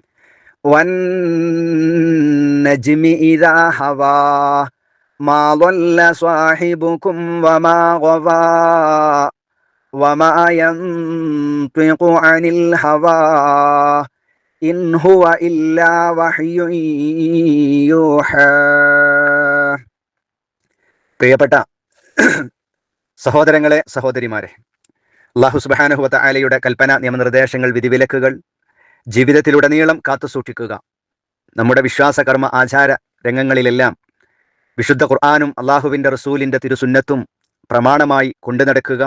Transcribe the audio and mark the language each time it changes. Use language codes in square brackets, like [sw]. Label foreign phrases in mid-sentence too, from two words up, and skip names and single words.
[ar] والنجم إذا هوى ما ضل صاحبكم وما غوى وما ينطق عن الهوى إن هو إلا وحي يوحى. [ml] പ്രിയപ്പെട്ട സഹോദരങ്ങളെ, സഹോദരിമാരെ, അല്ലാഹു [ar] سبحانه وتعالى [ml] കൽപ്പന, നിയമനിർദ്ദേശങ്ങൾ, വിധിവിലക്കുകൾ ജീവിതത്തിലുടനീളം കാത്തുസൂക്ഷിക്കുക. നമ്മുടെ വിശ്വാസകർമ്മ ആചാര രംഗങ്ങളിലെല്ലാം വിശുദ്ധ ഖുർആനും അള്ളാഹുവിൻ്റെ റസൂലിൻ്റെ തിരുസുന്നത്തും പ്രമാണമായി കൊണ്ടു നടക്കുക.